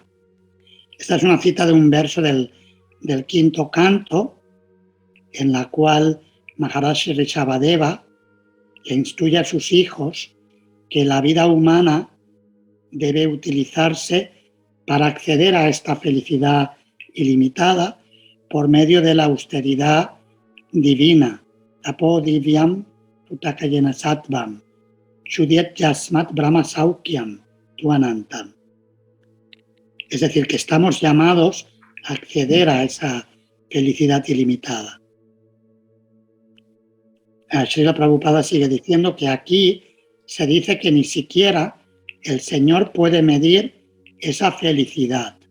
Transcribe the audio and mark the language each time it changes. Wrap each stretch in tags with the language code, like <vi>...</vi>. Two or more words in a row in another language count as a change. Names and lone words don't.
<es>Esta es una cita de un verso del quinto canto, en la cual Maharaj Rishabhadeva le instruye a sus hijos que la vida humana debe utilizarse para acceder a esta felicidad ilimitada por medio de la austeridad divina.</es> <sa>Tapo divyam tutakayena sattvam, shudyat yasmat brahma saukyam tuanantam.</sa> <es>Es decir, que estamos llamados a acceder a esa felicidad ilimitada. Srila Prabhupada sigue diciendo que aquí se dice que ni siquiera el Señor puede medir esa felicidad.</es>